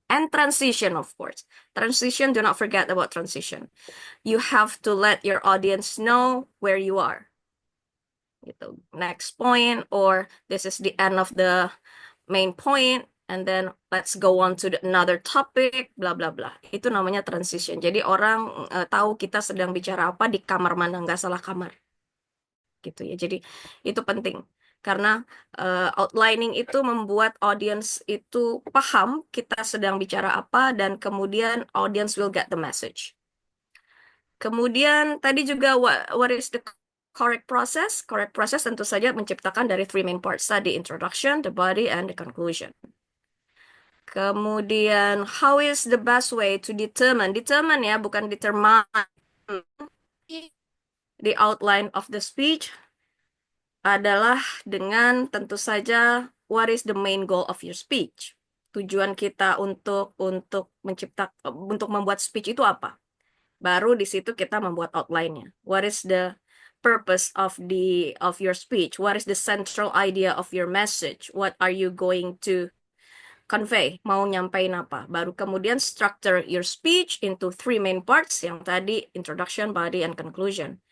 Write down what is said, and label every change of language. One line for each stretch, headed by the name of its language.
English: And transition, of course. Transition, do not forget about transition. You have to let your audience know where you are. Gitu. Next point, or this is the end of the main point, and then let's go on to another topic, bla bla bla.
Indonesian: Itu namanya transition. Jadi orang tahu kita sedang bicara apa di kamar mana, nggak salah kamar. Gitu ya. Jadi itu penting. Karena outlining itu membuat audience itu paham kita sedang bicara apa, dan kemudian
English: audience will get the message.
Indonesian: Kemudian tadi juga
English: what is the correct process? Correct process
Indonesian: tentu saja menciptakan dari
English: three main parts tadi, introduction, the body, and the conclusion. Kemudian how is the best way to determine ya, bukan determine the outline of the speech
Indonesian: adalah dengan tentu saja
English: what is the main goal of your speech.
Indonesian: Tujuan kita untuk membuat speech itu apa? Baru di situ kita membuat outline-nya.
English: What is the purpose of your speech? What is the central idea of your message? What are you going to convey?
Indonesian: Mau nyampain apa? Baru kemudian
English: structure your speech into three main parts
Indonesian: yang tadi,
English: introduction, body, and conclusion.